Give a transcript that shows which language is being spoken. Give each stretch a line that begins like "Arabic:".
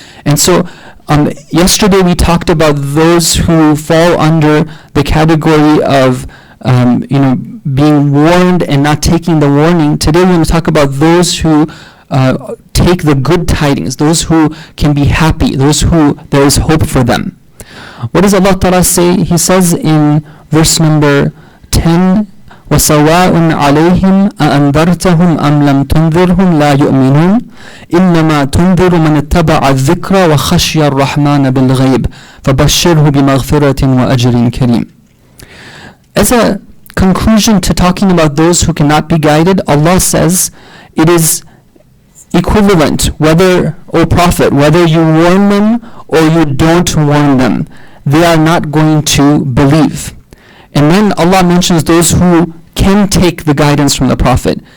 English: And so, yesterday we talked about those who fall under the category of being warned and not taking the warning. Today we're going to talk about those who take the good tidings, those who can be happy, those who there is hope for them. What does Allah Ta'ala say? He says in verse number 10,
Arabic: وَسَوَاءٌ عَلَيْهِمْ أَأَنذَرْتَهُمْ أَمْ لَمْ تُنذِرْهُمْ لَا يُؤْمِنُونَ إِنَّمَا تُنذِرُ مَنِ اتَّبَعَ الذِّكْرَ وَخَشِيَ الرَّحْمَنَ بِالْغَيْبِ فَبَشِّرْهُ بِمَغْفِرَةٍ وَأَجْرٍ كَرِيمٍ.
English: As a conclusion to talking about those who cannot be guided, Allah says it is equivalent, whether, O Prophet, whether you warn them or you don't warn them, they are not going to believe. And then Allah mentions those who can take the guidance from the Prophet.